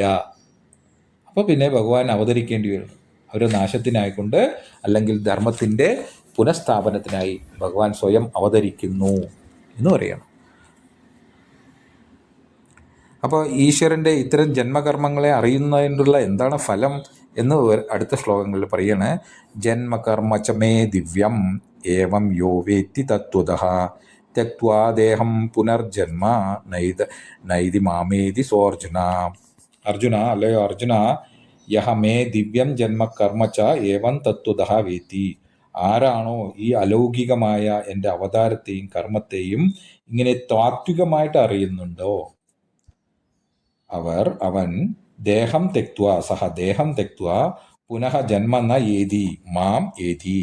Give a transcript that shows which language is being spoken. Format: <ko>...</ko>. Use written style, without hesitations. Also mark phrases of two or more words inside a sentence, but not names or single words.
<ml>അപ്പോൾ പിന്നെ ഭഗവാൻ അവതരിക്കേണ്ടി വരും. അവരുടെ നാശത്തിനായിക്കൊണ്ട് അല്ലെങ്കിൽ ധർമ്മത്തിൻ്റെ പുനഃസ്ഥാപനത്തിനായി ഭഗവാൻ സ്വയം അവതരിക്കുന്നു എന്ന് പറയണം. അപ്പോൾ ഈശ്വരൻ്റെ ഇത്തരം ജന്മകർമ്മങ്ങളെ അറിയുന്നതിനുള്ള എന്താണ് ഫലം എന്ന് അടുത്ത ശ്ലോകങ്ങളിൽ പറയാണ്.</ml> <sa>ജന്മകർമ്മ ച മേ ദിവ്യം ഏവം യോ വേത്തി തത്വതഃ ത്യക്വാ ദേഹം പുനർജന്മ നൈതി മാമേതി സോർജുന. അർജുന, അല്ലയോ അർജുന, യഹ മേ ദിവ്യം ജന്മകർമ്മ ച ഏവം തത്വതഃ വേത്തി.</sa> <ml>ആരാണോ ഈ അലൗകികമായ എൻ്റെ അവതാരത്തെയും കർമ്മത്തെയും ഇങ്ങനെ താത്വികമായിട്ട് അറിയുന്നുണ്ടോ, അവൻ</ml> <sa>ദേഹം തെക്വ ദേഹം തെക്വ പുനഃ ജന്മ ന ഏതി മാം ഏതി.</sa>